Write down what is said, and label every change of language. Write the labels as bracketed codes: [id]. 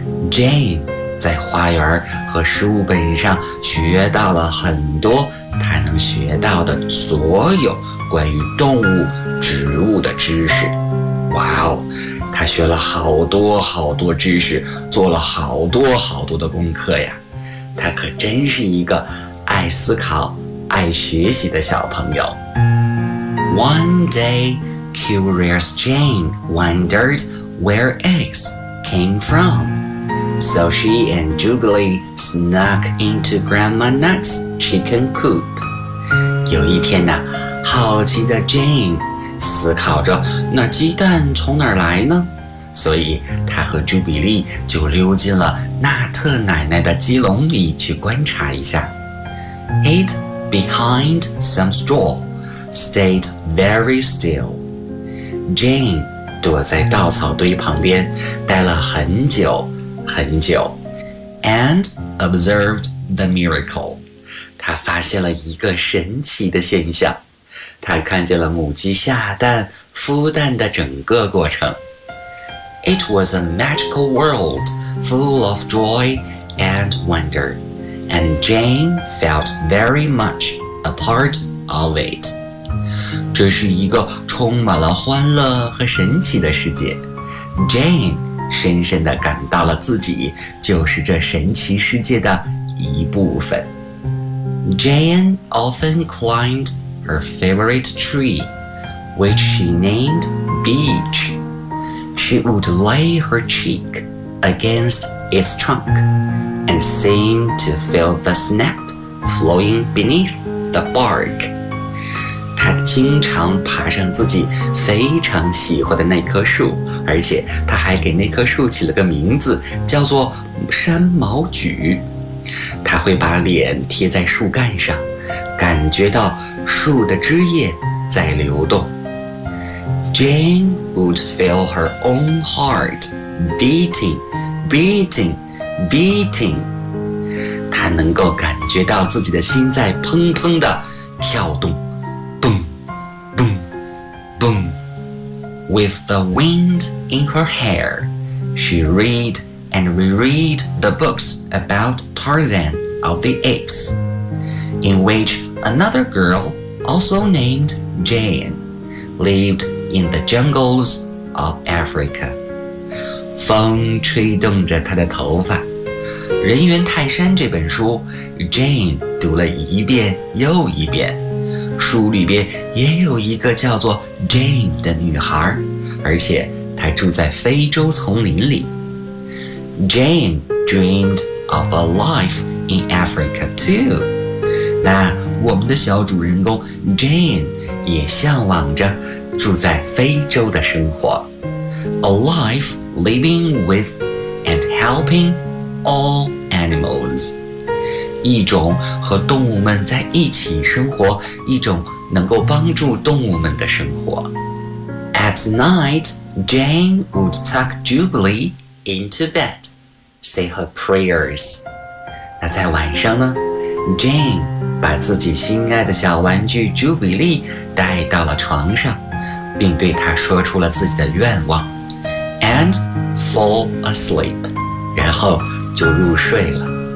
[zh] Jane在花园和书本上学到了很多她能学到的所有关于动物、植物的知识。哇哦，她学了好多好多知识，做了好多好多的功课呀。她可真是一个爱思考、爱学习的小朋友。 [en] One day, curious Jane wondered where eggs came from. So she and Jubilee snuck into Grandma Nut's chicken coop. [zh] 有一天呢，好奇的 Jane 思考着那鸡蛋从哪儿来呢？所以她和 Jubilee 就溜进了纳特奶奶的鸡笼里去观察一下。 [en] It behind some straw stayed very still. [zh] Jane 躲在稻草堆旁边待了很久。很久 [en] and observed the miracle. [zh] 他发现了一个神奇的现象。他看见了母鸡下蛋、孵蛋的整个过程。 [en] It was a magical world full of joy and wonder, and Jane felt very much a part of it. [zh] 这是一个充满了欢乐和神奇的世界。 Jane深深地感到了自己就是这神奇世界的一部分。 [en] Jane often climbed her favorite tree, which she named Beech. She would lay her cheek against its trunk and seem to feel the sap flowing beneath the bark. [zh] 她经常爬上自己非常喜欢的那棵树。而且他还给那棵树起了个名字，叫做山毛榉。他会把脸贴在树干上，感觉到树的枝叶在流动。 [en] Jane would feel her own heart beating, beating, beating. [zh] 他能够感觉到自己的心在砰砰地跳动，蹦，蹦，蹦。 [en] With the wind in her hair, she read and reread the books about Tarzan of the Apes, in which another girl, also named Jane, lived in the jungles of Africa. [zh] 风吹动着她的头发。人猿泰山这本书 ,Jane 读了一遍又一遍。书里边也有一个叫做 Jane 的女孩，而且她住在非洲丛林里。 [en] Jane dreamed of a life in Africa too. [zh] 那我们的小主人公 Jane 也向往着住在非洲的生活。 [en] A life living with and helping all animals. [zh] 一种和动物们在一起生活，一种能够帮助动物们的生活。 [en] At night, Jane would tuck Jubilee into bed, say her prayers. [zh] 那在晚上呢 ？Jane 把自己心爱的小玩具 Jubilee 带到了床上，并对她说出了自己的愿望 ， [en] and fall asleep， [zh] 然后就入睡了。